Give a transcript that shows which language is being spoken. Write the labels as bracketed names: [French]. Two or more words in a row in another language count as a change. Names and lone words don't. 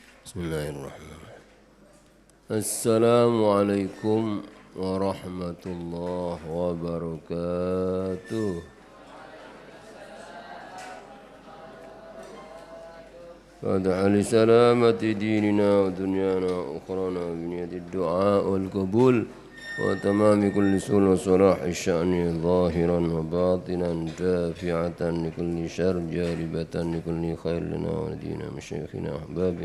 [Arabic] بسم الله الرحمن الرحيم. السلام عليكم ورحمة الله وبركاته. فادع لسلامة ديننا ودنيانا وأخرانا بنية الدعاء والقبول وتمام كل سول وصلاح شأني ظاهرا وباطنا دافعة لكل شر جالبة لكل خير لنا ولدينا مشايخنا أحبابنا.